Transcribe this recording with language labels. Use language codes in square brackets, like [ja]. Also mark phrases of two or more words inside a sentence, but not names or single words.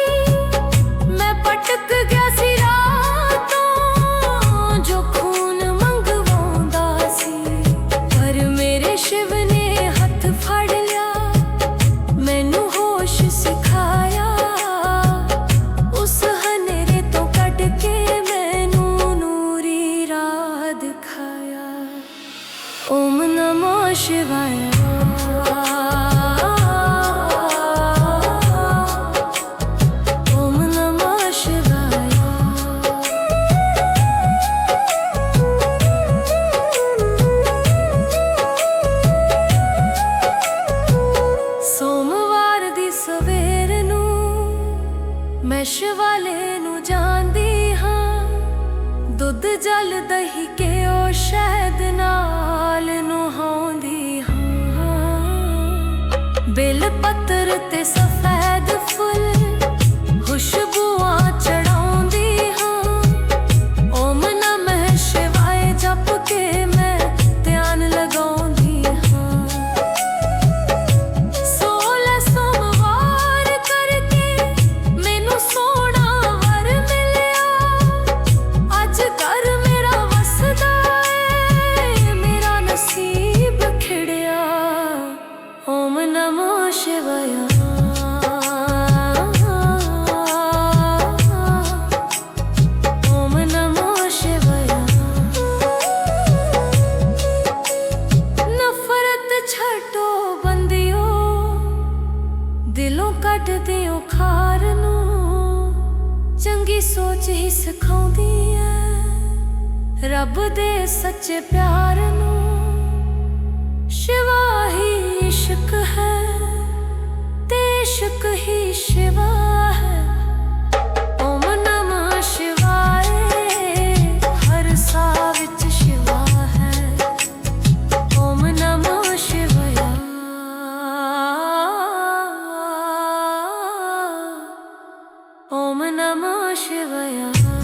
[pa] ਮੈਂ ਭਟਕ ਗਿਆ ਸੀ ਰਾਤੋਂ ਜੋ ਖੂਨ ਮੰਗਵਾਉਂਦਾ ਸੀ। ਪਰ ਮੇਰੇ ਸ਼ਿਵ ਨੇ ਹੱਥ ਫੜ ਲਿਆ, ਮੈਨੂੰ ਸਿਖਾਇਆ। ਉਸ ਹਨੇਰੇ ਤੋਂ ਕੱਟ ਕੇ ਮੈਨੂੰ ਨੂਰੀ ਰਾਹ ਦਿਖਾਇਆ। [sa] ओम नमः शिवाय। ओम नमः शिवाय। [pa] ਸੋਮਵਾਰ ਦੀ ਸਵੇਰ ਨੂੰ ਮੈਂ ਸ਼ਿਵਾਲੇ ਨੂੰ ਜਾਂਦੀ ਹਾਂ। ਦੁੱਧ ਜਲ ਦਹੀਂ ਕੇ ਓ ਸ਼ਹਿਦ ਨਾਲ ਨੁਹਾਉਂਦੀ ਹਾਂ। ਬੇਲ ਪੱਤਰ ਤੇ ਸਫ਼ੈਦ ਫੁੱਲ ਖੁਸ਼ਬੂਆਂ ਚੜ੍ਹਾਉਂਦੀ ਹਾਂ। [sa] ओम नमः शिवाय [pa] ਜਪ ਕੇ ਮੈਂ ਧਿਆਨ ਲਗਾਉਂਦੀ ਹਾਂ। 16 ਸੋਮਵਾਰ ਕਰਕੇ ਮੈਨੂੰ ਸੋਨਾ ਵਰ ਮਿਲਿਆ। ਅੱਜ ਘਰ ਮੇਰਾ ਵੱਸਦਾ ਹੈ, ਮੇਰਾ ਨਸੀਬ ਖਿੜਿਆ। [sa] ओम नमः शिवाय। ओम नमः शिवाय। [pa] ਨਫ਼ਰਤ ਛੱਡੋ ਬੰਦਿਓ, ਦਿਲੋਂ ਕੱਟ ਦਿਓ ਖਾਰ ਨੂੰ। ਚੰਗੀ ਸੋਚ ਹੀ ਸਿਖਾਉਂਦੀ ਹੈ ਰੱਬ ਦੇ ਸੱਚੇ ਪਿਆਰ ਨੂੰ। ਸ਼ਿਵਾ ਹੀ ਇਸ਼ਕ ਹੈ ਤੇ ਇਸ਼ਕ ਹੀ ਸ਼ਿਵਾ ਹੈ। [sa] ओम नमः शिवाय। [pa] ਹਰ ਸਾ ਵਿਚ ਸ਼ਿਵਾ ਹੈ। [sa] ओम नमः शिवाय। ओम नमः शिवाय।